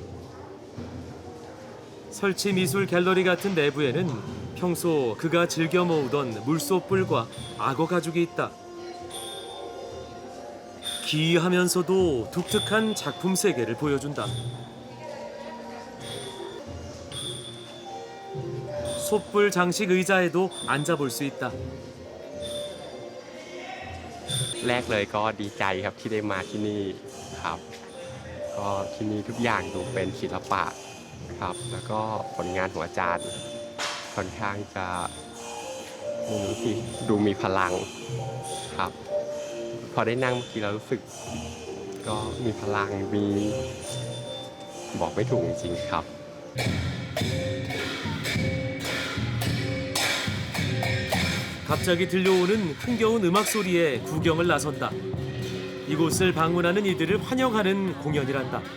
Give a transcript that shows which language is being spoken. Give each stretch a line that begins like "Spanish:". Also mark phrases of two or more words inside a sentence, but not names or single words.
Korean: 설치 미술 갤러리 같은 내부에는 평소 그가 즐겨 모으던 물소뿔과 악어 가죽이 있다. 기이하면서도 독특한 작품 세계를 보여준다. 솥불 장식 의자에도 앉아볼 수 있다.
Thai: แรกเลยก็ดีใจครับที่ได้มาที่นี่ครับก็ที่นี่ทุกอย่างดูเป็นศิลปะครับแล้วก็ผลงานของอาจารย์ค่อนข้างจะดูมีพลังครับพอได้นั่งเมื่อกี้เรารู้สึกก็มีพลังมีบอกไม่ถูกจริงๆครับ
Korean: 갑자기 들려오는 흥겨운 음악 소리에 구경을 나선다. 이곳을 방문하는 이들을 환영하는 공연이란다.